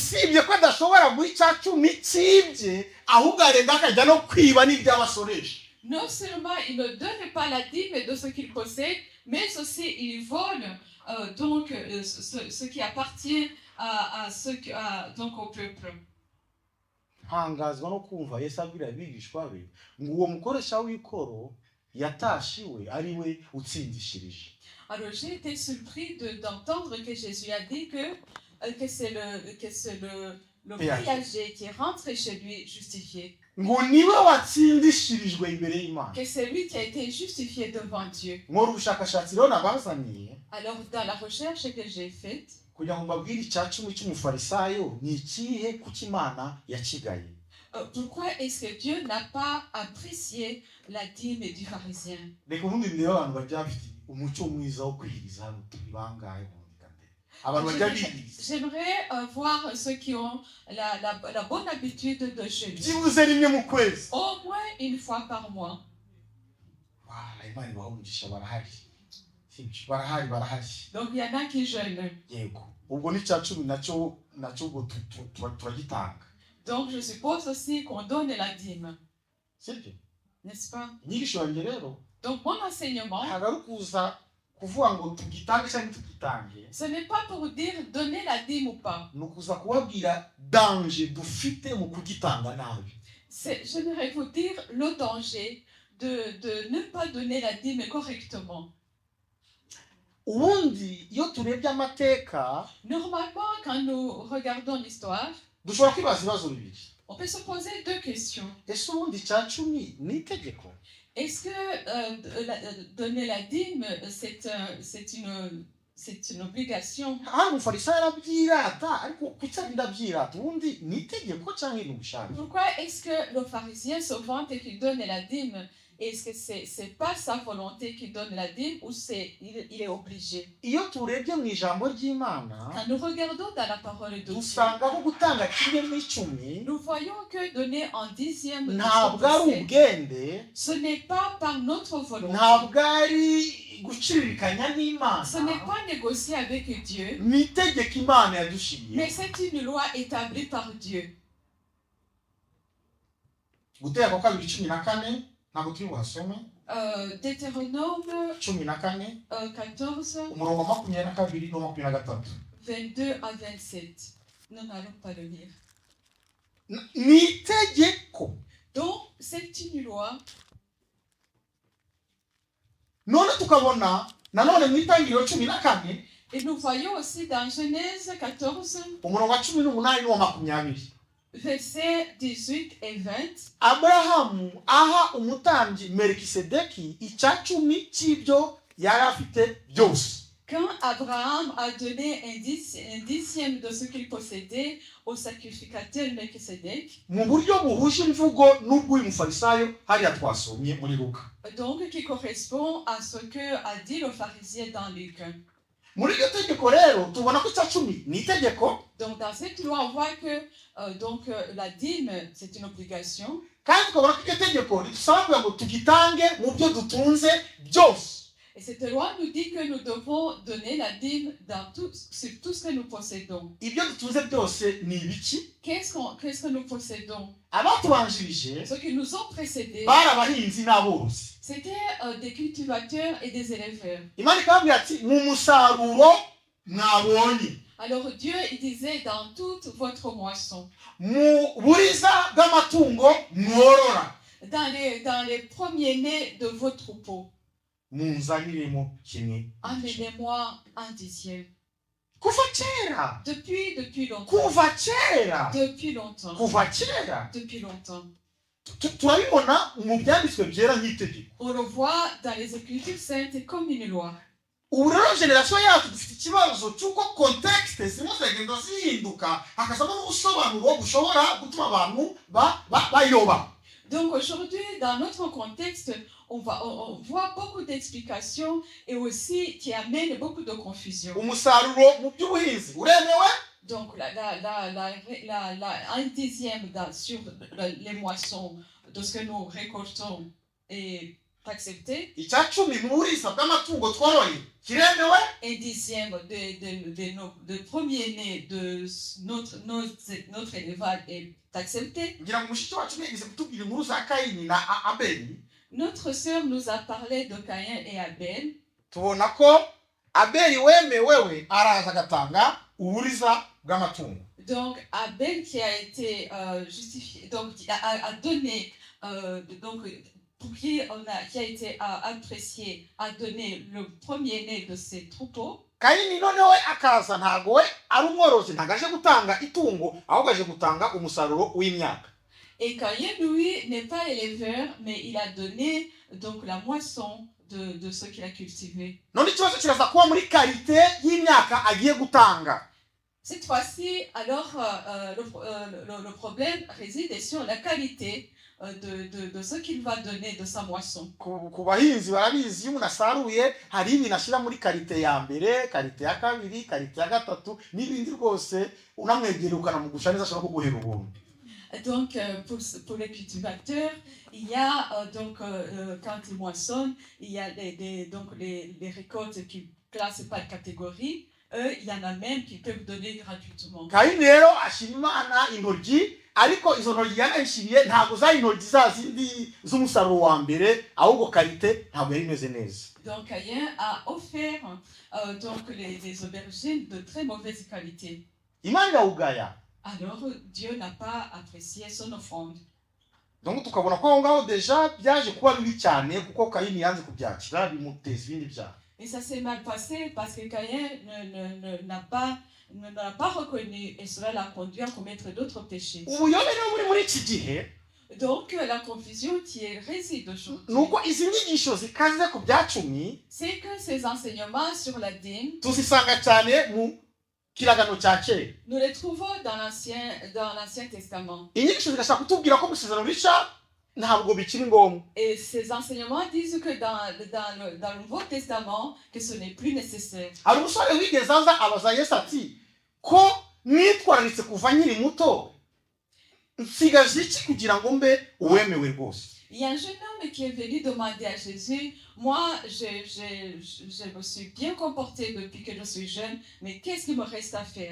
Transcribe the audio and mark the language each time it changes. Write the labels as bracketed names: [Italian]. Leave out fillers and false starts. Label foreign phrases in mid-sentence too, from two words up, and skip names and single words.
[French] Non seulement il ne donne pas la dîme de ce qu'il possède, mais aussi il vole donc ce qui appartient donc au peuple. [Kinyarwanda] ntangazwa no kumva Yesu abwira abigishwa be ngo uwo mukoresha w'ikoro yatashiwe ari we utsindishirije. [French] Alors j'ai été surpris d'entendre que Jésus a dit que c'est le péager qui est rentré chez lui justifié. [Kinyarwanda] ngo niwe watsindishirijwe imbere y'Imana. [French] Que c'est lui qui a été justifié devant Dieu. [Kinyarwanda] Mu bushakashatsi rero nabazaniye. [French] Alors dans la recherche que j'ai faite, [Kinyarwanda] kugira ngo mbabwire icya 10 cy'umufarisayo ni ikihe kuki Imana yakigaye. [French] pourquoi est-ce que Dieu n'a pas apprécié la dîme du pharisien? [Kinyarwanda] reka ubundi ndeba abantu bajya bafite umuco mwiza wo kwiriza hano turi bangahe mu ndikande abantu bajya biriza [French] J'aimerais voir ceux qui ont la bonne habitude de jeûner. [Kinyarwanda] byibuze rimwe mu kwezi [French] Au moins une fois par mois. [Kinyarwanda] Imana ibahungisha barahari barahari [French] Donc il y en a qui jeûnent. [Kinyarwanda] yego ubwo ni cya cumi nacyo ubwo turagitanga. [French] Donc je suppose aussi qu'on donne la dîme. [Kinyarwanda] Sibyo? [French] N'est-ce pas? [Kinyarwanda] Inyigisho yanjye rero [French] Donc mon enseignement, [Kinyarwanda] ntabwo ari ukuza kuvuga ngo tugitange cyangwa tugitange, [French] ce n'est pas pour dire donner la dîme ou pas. [Kinyarwanda] ni ukuza kubabwira danger dufite mu kugitanga nabi. [French] J'aimerais vous dire le danger de ne pas donner la dîme correctement. [Kinyarwanda] Ubundi iyo turebye amateka [French] Normalement, quand nous regardons l'histoire, [Kinyarwanda] dushobora kwibaza ibibazo bibiri. [French] on peut se poser deux questions. [Kinyarwanda] Ese ubundi cya cumi ni itegeko? [French] Est-ce que donner la dîme, c'est une obligation? [Kinyarwanda] Hano umufarisayo arabyirata ariko kuki ndabyirata ubundi ni itegeko cyangwa ni ubushake? [French] Pourquoi est-ce que le pharisien se vante et qu'il donne la dîme? Est-ce que c'est pas sa volonté qu'il donne la dîme ou il est obligé? [Kinyarwanda] Iyo turebye mu ijambo ry'Imana [French] Quand nous regardons dans la parole de Dieu, [Kinyarwanda] dusanga ko gutanga kimwe mu icumi [French] nous voyons que donner en dixième de [Kinyarwanda] ntabwo ari [French] son décès, [Kinyarwanda] ubwende, [French] ce n'est pas par notre volonté. [Kinyarwanda] ntabwo ari guciririkanya n'Imana, [French] Ce n'est pas négocier avec Dieu, [Kinyarwanda] ni itegeko Imana yadushiriye. [French] mais c'est une loi établie par Dieu. [Kinyarwanda] Guteka kwa 14 ntabwo turi buhasome. [French] Deutéronome 14 14, [Kinyarwanda] umurongo 22 no 23. [French] 22 à 27. Nous n'allons pas le lire. [Kinyarwanda] Ni itegeko. [French] Donc, c'est une loi. [Kinyarwanda] None tukabona nanone mu itangiriro 14 [French] Et nous voyons aussi dans Genèse 14, [Kinyarwanda] umurongo wa 18 no 20. [French] versets 18 et 20. [Kinyarwanda] Aburahamu aha umutambyi Melikisedeki icyacumi cy'ibyo yari afite byose. [French] Quand Abraham a donné un dixième de ce qu'il possédait au sacrificateur Melchisedec, [Kinyarwanda] Mu buryo buhuje imvugo n'ubw'uyu mufarisayo hariya twasomye muri Luka. [French] donc qui correspond à ce que a dit le pharisien dans Luc. [Kinyarwanda] Muri iryo tegeko rero tubona ko icyacumi ni itegeko, [French] Donc dans cette loi, on voit que la dîme, c'est une obligation. [Kinyarwanda] kandi tukabona ko iryo tegeko ridusaba kugira ngo tugitange mu byo dutunze byose. [French] Et cette loi nous dit que nous devons donner la dîme sur tout ce que nous possédons. [Kinyarwanda] Ibyo dutunze byose ni ibiki? [French] Qu'est-ce que nous possédons? [Kinyarwanda] Abatubanjirije [French] Ceux qui nous ont précédés, [Kinyarwanda] bari abahinzi n'aborozi. [French] c'était des cultivateurs et des éleveurs. [Kinyarwanda] Imana ikababwira ati mu musaruro mwabonye, [French] Alors Dieu, il disait dans toute votre moisson, [Kinyarwanda] mu buriza bw'amatungo mworora, [French] dans les premiers-nés de vos troupeaux, [Kinyarwanda] munzaniremo kimwe. [French] amenez-moi un dixième. [Kinyarwanda] Kuva kera, [French] Depuis longtemps. [Kinyarwanda] kuva kera, [French] Depuis longtemps. [Kinyarwanda] kuva kera. [French] Depuis longtemps. [Kinyarwanda] Turabibona mu byanditswe byera nk'itegeko. [French] On le voit dans les Écritures saintes comme une loi. [Kinyarwanda] Ubu rero generasiyo yacu dufite ikibazo cy'uko kontekste zimwe zagenda zihinduka hakazamo n'ubusobanuro bushobora gutuma abantu bayoba. [French] Donc aujourd'hui, dans notre contexte, on voit beaucoup d'explications et aussi qui amènent beaucoup de confusion. [Kinyarwanda] Umusaruro mu by'ubuhinzi uremewe. [French] Donc un dixième sur les moissons de ce que nous récoltons est accepté. [Kinyarwanda] Icyacumi mu buriza bw'amatungo tworoye kiremewe. [French] Un dixième de premier-né de notre élevage est accepté. [Kinyarwanda] Ngira ngo mushiki wacu yigeze kutubwira inkuru za Kayini na Abeli. [French] Notre sœur nous a parlé de Caïn et Abel. [Kinyarwanda] Tubona ko Abeli wemewewe araza agatanga uburiza bw'amatungo. [French] Donc Abel qui a été justifié, donc a donné, donc pour qui a été apprécié, a donné le premier-né de ses troupeaux. [Kinyarwanda] Kayini noneho akaza ntago we ari umworozi, ntago aje gutanga itungo ahubwo aje gutanga umusaruro w'imyaka. [French] Et Caïn, lui, n'est pas éleveur, mais il a donné donc la moisson de ce qu'il a cultivé. [Kinyarwanda] None ikibazo kiraza kuba muri karite y'imyaka agiye gutanga. [French] Cette fois-ci, alors, le problème réside sur la qualité de ce qu'il va donner de sa moisson. [Kinyarwanda] ku bahinzi barabizi iyo umuntu asaruye hari ibintu ashyira muri karite ya mbere, karite ya kabiri, karite ya gatatu n'ibindi rwose unamwegera ukanamugusha neza ashobora kuguhera ubuntu. [French] Donc, pour les cultivateurs, il y a quand ils moissonnent, il y a les récoltes qui classent par catégorie. Il y en a même qui peuvent donner gratuitement. [Kinyarwanda] Kayini rero ashira Imana intoryi, ariko izo ntoryi yanayishiriye ntabwo zari intoryi za zindi z'umusaruro wa mbere, ahubwo karite ntabwo yari imeze neza. [French] Donc Caïn a offert les aubergines de très mauvaise qualité. [Kinyarwanda] Imana irawugaya. [French] Alors Dieu n'a pas apprécié son offrande. [Kinyarwanda] Donc tukabona ko aho ngaho deja byaje kuba bibi cyane kuko Kayini yanze kubyakira bimuteza ibindi byaha. [French] Et ça s'est mal passé parce que Caïn n'a pas reconnu et cela l'a conduit à commettre d'autres péchés. [Kinyarwanda] Ubuyobe rero muri iki gihe, [French] donc la confusion qui réside aujourd'hui, [Kinyarwanda] nuko izi nyigisho zikaze ku byacumi, [French] c'est que ces enseignements sur la dîme, [Kinyarwanda] tuzisanga cyane mu kiragano cya kera. [French] nous les trouvons dans l'Ancien Testament. [Kinyarwanda] Inyigisho zigashaka kutubwira ko gusezerano risha ntabwo bikiri ngombwa. [French] Et ces enseignements disent que dans le Nouveau Testament, que ce n'est plus nécessaire. [Kinyarwanda] Hari umusore wigeze aza abaza Yesu ati ko nitwararitse kuva nkiri muto nsigaje iki kugira ngo mbe uwemewe rwose. [French] Il y a un jeune homme qui est venu demander à Jésus, moi je me suis bien comporté depuis que je suis jeune, mais qu'est-ce qu'il me reste à faire?